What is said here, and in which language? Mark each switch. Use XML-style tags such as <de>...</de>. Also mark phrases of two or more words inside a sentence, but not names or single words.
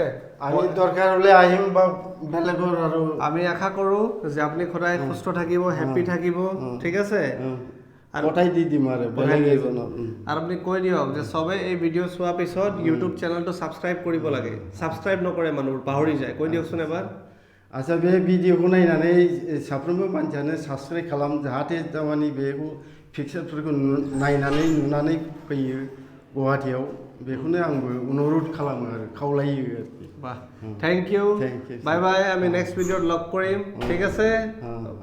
<as>আমি দরকার হলে আহিম বা বেলেগৰ আৰু আমি আশা কৰো যে আপুনি সদায় সুস্থ থাকিব হ্যাপি থাকিব ঠিক আছে আর ওটাই দি দিম আৰু বেলেগ এজনক আৰু আপুনি কৈ দিয়ক যে সবে এই ভিডিও চোৱাৰ পিছত ইউটিউব চেনেলটো সাবস্ক্রাইব কৰিব লাগে সাবস্ক্রাইব নকৰে মানুহ পাহৰি যায় কৈ দিয়কচোন এবাৰ</as> <brx>आच्छा बे भिडिअखौ नायनानै साफ्रोमबो मानसियानो साबस्क्राइब खालाम जाहाथे तारमाने बेखौ पिक्चारफोरखौ नुनानै फैयो गुवाहाटीयाव बेखौनो आंबो अनुरोध खालामो आरो खावलायो आरोखि</brx> <as>बाह</as> <en>thank you bye bye</en> <as>আমি</as> <en>next videot</en> <as>লগ কৰিম ঠিক আছে</as>